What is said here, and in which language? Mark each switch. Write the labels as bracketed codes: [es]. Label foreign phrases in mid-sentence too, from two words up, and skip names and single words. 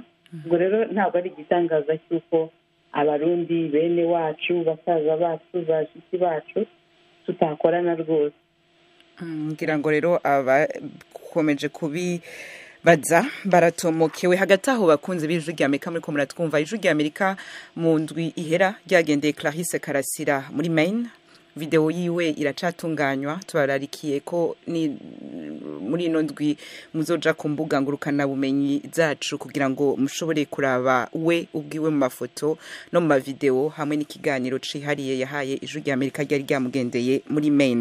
[rw] Ubwo rero ntabwo ari igitangaza cy'uko abarundi bene wacu, basaza bacu, bashiki bacu tutakorana rwose. [rn] Ngira ngo rero abakomeje kubibaza baratomokewe. Hagati aho bakunze b'Ijwi ry'Amerika muri ko muratwumva, Ijwi ry'Amerika mu ndwi ihera ryagendeye Clarisse Karasira muri Maine. Video yiwe iracatunganywa, tubararikiye ko ni muri ino ndwi muzoja ku mbuga ngurukana bumenyi zacu kugira ngo mushobore kuraba we ubwiwe mu mafoto no mu mavideo hamwe n'ikiganiro cihariye yahaye Ijwi ry'Amerika ryari ryamugendeye muri Maine.